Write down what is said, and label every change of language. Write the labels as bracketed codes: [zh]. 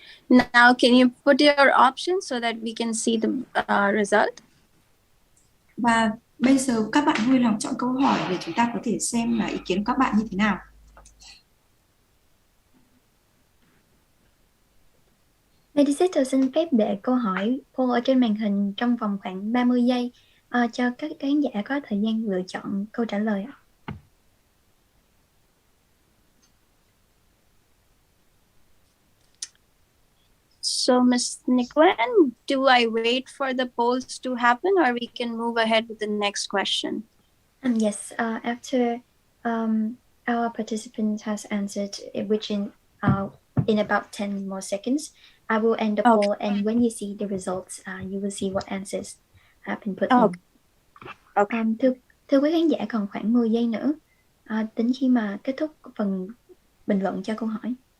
[en] Now, can you put your options so that we can see the result? [vi] Và bây giờ các bạn vui lòng chọn câu hỏi để chúng ta có thể xem là ý kiến của các bạn như thế nào. Medisetter xin phép để câu hỏi poll ở trên màn hình trong vòng khoảng 30 giây cho các khán giả có thời gian lựa chọn câu trả lời. [en] So, Ms. Nikwen, do I wait for the polls to happen, or we can move ahead with the next question? Yes, after our participant has answered, which in about 10 more seconds, I will end the Okay. poll, and when you see the results, you will see what answers have been put Okay. in. [vi] Thưa quý khán giả, còn khoảng 10 giây nữa tính khi mà kết thúc phần bình luận cho câu hỏi.